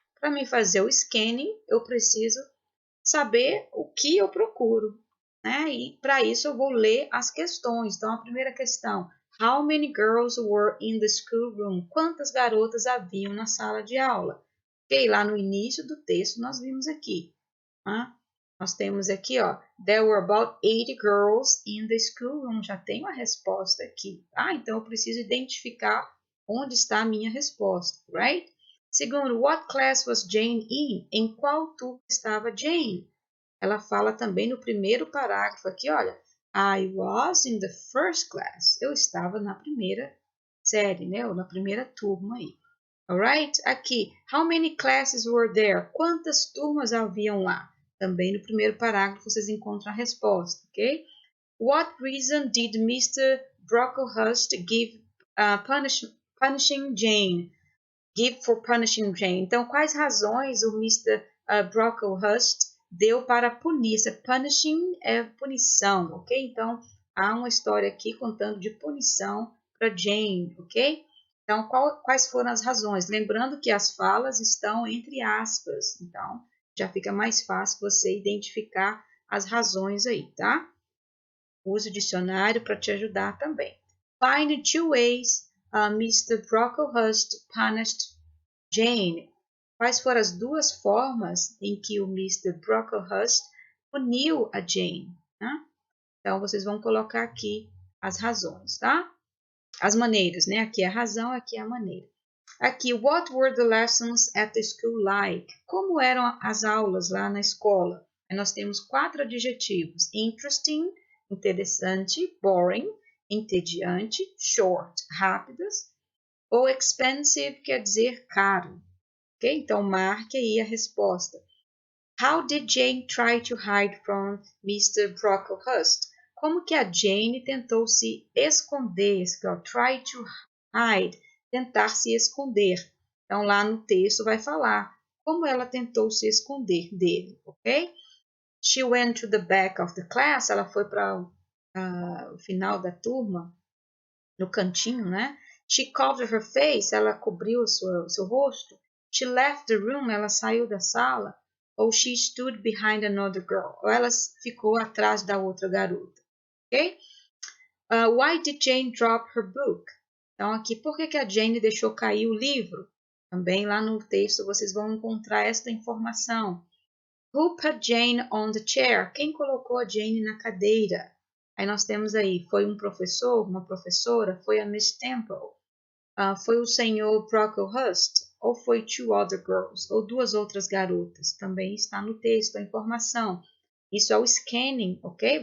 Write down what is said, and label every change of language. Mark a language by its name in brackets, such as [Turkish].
[Portuguese] Para mim fazer o scanning, eu preciso saber o que eu procuro, né? E para isso eu vou ler as questões. Então, a primeira questão: [English] How many girls were in the schoolroom? [Portuguese] Quantas garotas haviam na sala de aula? Ok, lá no início do texto nós vimos aqui. Nós temos aqui, ó, [English] there were about 80 girls in the schoolroom. [Portuguese] Já tem uma resposta aqui, tá? Então, eu preciso identificar onde está a minha resposta, right? Segundo, [English] what class was Jane in? [Portuguese] Em qual turma estava Jane? Ela fala também no primeiro parágrafo aqui, olha, [English] I was in the first class. [Portuguese] Eu estava na primeira série, né? Ou na primeira turma aí. Alright? Aqui, [English] how many classes were there? [Portuguese] Quantas turmas haviam lá? Também no primeiro parágrafo vocês encontram a resposta, ok? [English] What reason did Mr. Brocklehurst give punishing Jane? Give for punishing Jane. [Portuguese] Então, quais razões o [English] Mr. [Portuguese] Brocklehurst deu para punir? Punishing é punição, ok? Então, há uma história aqui contando de punição para Jane, ok? Então, quais foram as razões? Lembrando que as falas estão entre aspas, então já fica mais fácil você identificar as razões aí, tá? Use o dicionário para te ajudar também. [English] Find two ways Mr. Brocklehurst punished Jane. [Portuguese] Quais foram as duas formas em que o Mr. Brocklehurst puniu a Jane? Tá? Então, vocês vão colocar aqui as razões, tá? As maneiras, né? Aqui é a razão, aqui é a maneira. Aqui, [English] what were the lessons at the school like? [Portuguese] Como eram as aulas lá na escola? Aí nós temos 4 adjetivos. Interesting, interessante. Boring, entediante. Short, rápidas. Ou expensive, quer dizer caro. Okay? Então, marque aí a resposta. [English] How did Jane try to hide from Mr. [Portuguese] Brocklehurst? Como que a Jane tentou se esconder? [English] Try to hide, [Portuguese] tentar se esconder. Então, lá no texto vai falar como ela tentou se esconder dele, ok? [English] She went to the back of the class. [Portuguese] Ela foi para o final da turma, no cantinho, né? [English] She covered her face. [Portuguese] Ela cobriu o seu rosto. [English] She left the room. [Portuguese] Ela saiu da sala. [English] Ou she stood behind another girl. [Portuguese] Ou ela ficou atrás da outra garota. Ok? [English] Why did Jane drop her book? [Portuguese] Então, aqui, por que a Jane deixou cair o livro? Também lá no texto vocês vão encontrar esta informação. [English] Who put Jane on the chair? [Portuguese] Quem colocou a Jane na cadeira? Aí nós temos aí, foi um professor, uma professora, foi a Miss Temple, foi o senhor Brocklehurst, ou foi [English] two other girls, [Portuguese] ou 2 outras garotas. Também está no texto a informação. Isso é o scanning, ok?